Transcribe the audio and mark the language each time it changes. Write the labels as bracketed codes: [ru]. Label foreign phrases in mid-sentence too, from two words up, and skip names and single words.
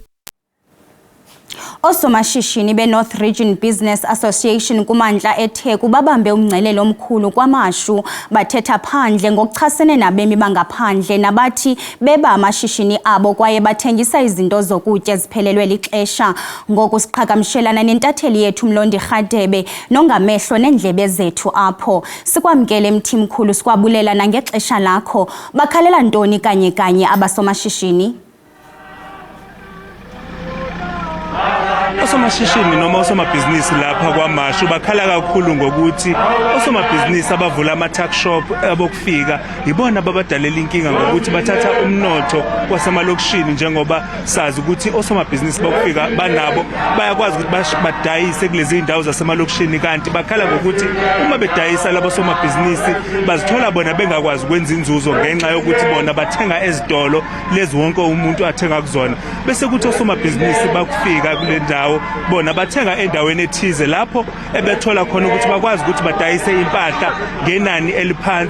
[xh] Osomashishini be-North Region Business Association kumantla eTheku babambe umngcelelo omkhulu kwamashu bathetha phandle ngokuchasene nabemi bangaphandle nabathi beba amashishini abo kwaye bathengisa izinto zokutya eziphelelwe lixesha ngoku siqhagamshelana nentatheli yethu Mlondi Rhadebe nongamehlo nendlebe zethu apho sikwamkele mthimkhulu sikwabulela nangexesha lakho bakhalela ntoni kanye abasomashishini. [zu] osomashishini noma osomabhizinisi lapha kwaMashu bakhala kakhulu ngokuthi osomabhizinisi abavula ama-tuck shop abokufika yibona ababadalela inkinga ngokuthi bathatha umnotho wasemalokishini, njengoba sazi ukuthi osomabhizinisi bokufika banabo bayakwazi ukuthi badayise kulezi indawo zasemalokishini, kanti bakhala ngokuthi uma bedayisa labo somabhizinisi bazithola bona bengakwazi ukwenza inzuzo ngenxa yokuthi bona bathenga ezitolo lezi wonke umuntu athenga kuzona, bese kuthi osomabhizinisi bakufika kule ndawo bona bathenga endaweni ethize lapho ebethola khona ukuthi bakwazi ukuthi badayise impahla ngenani eliphansi.